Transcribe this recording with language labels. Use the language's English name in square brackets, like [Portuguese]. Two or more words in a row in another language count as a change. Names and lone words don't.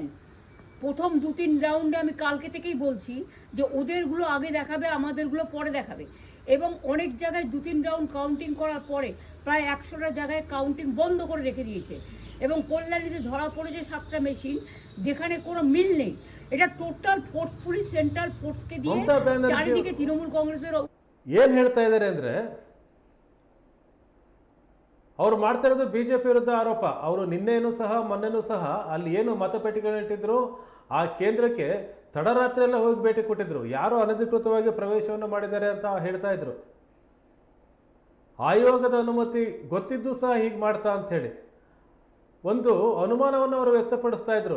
[Bangla] প্রথম 2-3 রাউন্ডে আমি কালকে থেকেই বলছি যে ওদেরগুলো আগে দেখাবে, আমাদেরগুলো পরে দেখাবে। এবং অনেক জায়গায় 2-3 রাউন্ড কাউন্টিং করার পরে প্রায় 100টা জায়গায় কাউন্টিং বন্ধ করে রেখে দিয়েছে। এবং কল্যাণীতে ধরা পড়েছে 7টা মেশিন যেখানে কোনো মিল নেই। এটা [English] total forcefully central [Bangla] ফোর্সকে দিয়ে চারিদিকে তৃণমূল কংগ্রেসের [Kannada] ಏನು ಹೇಳ್ತಾ ಇದ್ದಾರೆ ಅಂದರೆ, ಅವರು ಮಾಡ್ತಾ ಇರೋದು ಬಿಜೆಪಿ ವಿರುದ್ಧ ಆರೋಪ. ಅವರು ನಿನ್ನೆನೂ ಸಹ ಮೊನ್ನೆನೂ ಸಹ ಅಲ್ಲಿ ಏನು ಮತಪೆಟ್ಟಿಗೆಗಳಿಟ್ಟಿದ್ರು ಆ ಕೇಂದ್ರಕ್ಕೆ ತಡರಾತ್ರಿ ಎಲ್ಲ ಹೋಗಿ ಭೇಟಿ ಕೊಟ್ಟಿದ್ರು. ಯಾರು ಅನಧಿಕೃತವಾಗಿ ಪ್ರವೇಶವನ್ನು ಮಾಡಿದ್ದಾರೆ ಅಂತ ಹೇಳ್ತಾ ಇದ್ರು. ಆಯೋಗದ ಅನುಮತಿ ಗೊತ್ತಿದ್ದು ಸಹ ಹೀಗೆ ಮಾಡ್ತಾ ಅಂಥೇಳಿ ಒಂದು ಅನುಮಾನವನ್ನು ಅವರು ವ್ಯಕ್ತಪಡಿಸ್ತಾ ಇದ್ರು.